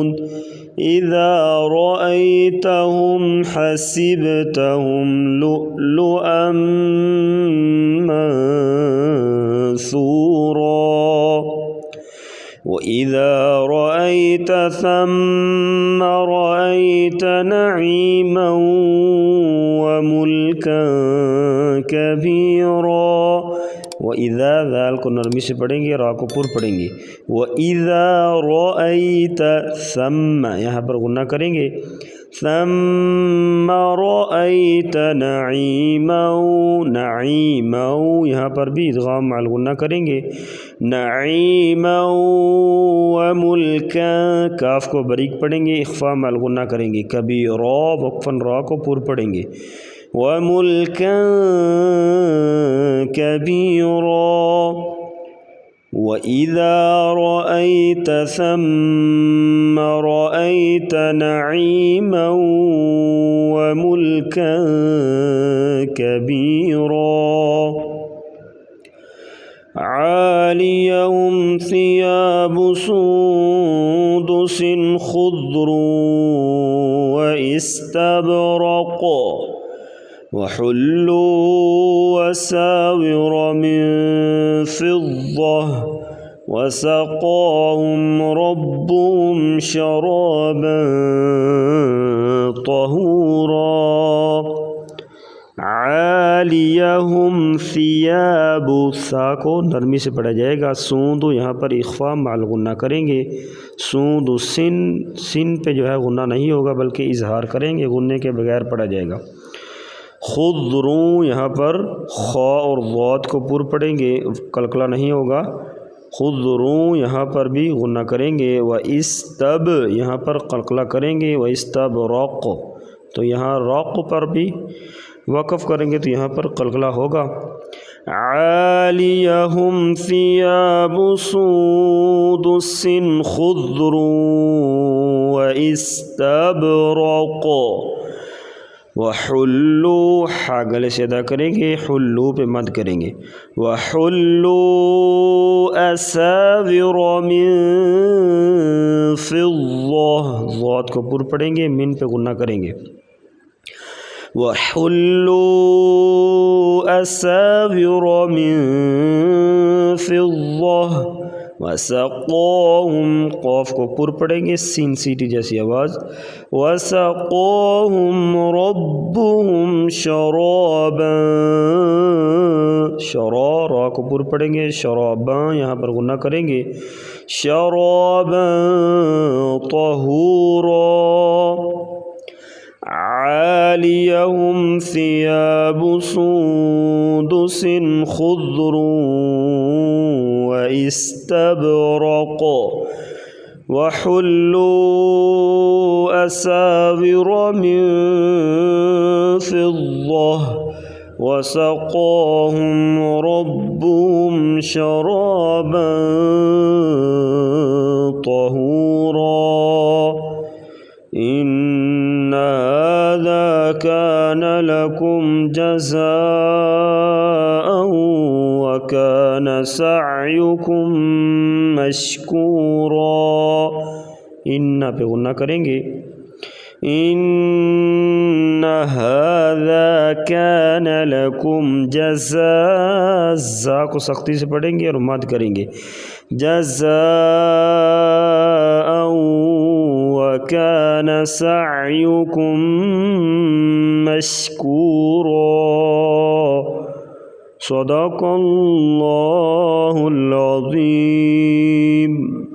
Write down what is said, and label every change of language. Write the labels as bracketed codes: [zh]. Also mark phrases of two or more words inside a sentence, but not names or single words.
[ar] إذا رأيتهم حسبتهم لؤلؤا منثورا. وإذا رأيت ثم رأيت نعيما وملكا كبيرا. वइज़ा, [hi] ज़ाल को नरमी से पढ़ेंगे, रा को पुर पढ़ेंगे। [ar] وإذا رأيت ثم, [hi] यहाँ पर गुन्ना करेंगे, [ar] ثم رأيت نعيما, [hi] नईमन यहाँ पर भी इदगाम माल गुन्ना करेंगे, [ar] نعيما وملكا, [hi] काफ को बरीक पढ़ेंगे, इख्फ़ा माल गुन्ना करेंगे। कबीरा, वक्फ़न रा को पुर पढ़ेंगे। [ar] وملكا كبيرا. وإذا رأيت ثم رأيت نعيما وملكا كبيرا. आलियहुम ثياب سندس خضر واستبرق وحلوا أساور من فضة وسقاهم ربهم شرابا طهورا عاليهم ثياب [hi] सा को नरमी से पढ़ा जाएगा। सूंदु यहाँ पर इख्फा माल गुन्ना करेंगे। सूंदु सिन पे जो है गुन्ना नहीं होगा बल्कि इजहार करेंगे, गुन्ने के बगैर पढ़ा जाएगा। खुदरू यहाँ पर खा और ज़ाद को पुर पढ़ेंगे, कलकला नहीं होगा। खुदरू यहाँ पर भी गुन्ना करेंगे। [ar] وإستب [hi] यहाँ पर कलकला करेंगे। [ar] وإستب روق [hi] तो यहाँ रौक़ पर भी वक़फ़ करेंगे तो यहाँ पर कलकला होगा। [ar] عاليهم ثياب سندس خضر وإستبرق وحلوا [hi] हा गले से अदा करेंगे, हुल्लू पे मद करेंगे। [ar] وحلوا أساور من فضة [hi] ज़ाद को पुर पढ़ेंगे, मिन पे गुन्ना करेंगे। [ar] وحلوا أساور من فضة وسقاهم [hi] क़ाफ को पुर पढ़ेंगे, सीन सीटी जैसी आवाज़। [ar] وسقاهم ربهم شرابا شرا [hi] रा को पुर पढ़ेंगे, शराबन यहाँ पर गुन्ना करेंगे। [ar] شرابا طهورا عاليهم ثياب سندس خضر وإستبرق وحلوا أساور من فضة وسقاهم ربهم شرابا طهورا إن هذا كان لكم جزاء وكان سعيكم مشكورا. [hi] इन्ना पे गुन्ना करेंगे। [ar] إن هذا كان لكم جزا [hi] को सख्ती से पढ़ेंगे और मद करेंगे। [ar] جزاء وكان سعيكم مشكورا. صدق الله العظيم.